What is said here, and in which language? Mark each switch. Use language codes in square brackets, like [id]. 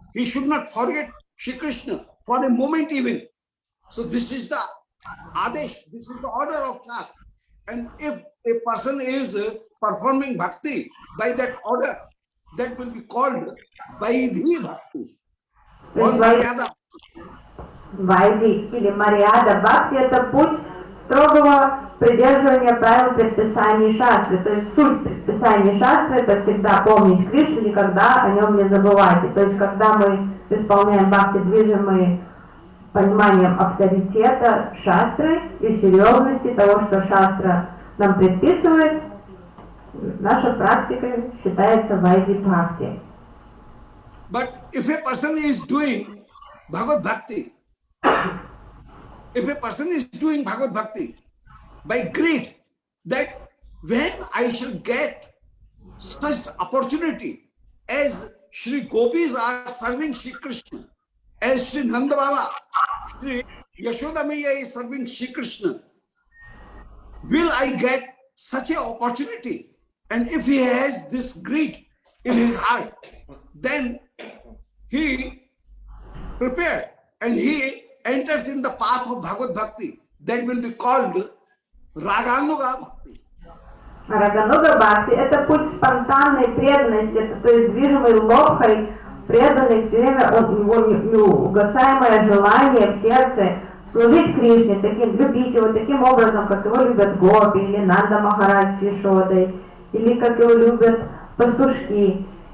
[en] He should not forget Shri Krishna for a moment even. So this is the adesh, this is the order of Shastra. And if a person is performing bhakti by that order, that will be called Vaidhi Bhakti or Maryada. [ru] Вайди или Марьяда бхакти — это путь строгого придерживания правил предписаний шастры. То есть суть предписаний шастры — это всегда помнить Кришну, никогда о нем не забывать. И то есть когда мы исполняем бхакти, движимые пониманием авторитета шастры и серьезности того, что шастра нам предписывает, наша практика считается вайди бхакти. [en] But if a person is doing Bhagavad Bhakti, if a person is doing Bhagavad Bhakti by greed, that when I shall get such opportunity as Shri Gopis are serving Shri Krishna, as Shri Nanda Baba, Shri Yashoda Maiya is serving Shri Krishna, will I get such an opportunity? And if he has this greed in his heart, then he prepared and he enters in the path of Bhagavad Bhakti. That will be called Raganuga Bhakti. [ru] Рагануга Бхакти — это путь спонтанной преданности, это, то есть движимый лобхой, преданный все время, его неугасаемое желание в сердце служить Кришне, любить его таким образом, как его любят гопи, или Нанда Махарадж с Ешодой, или как его любят пастушки.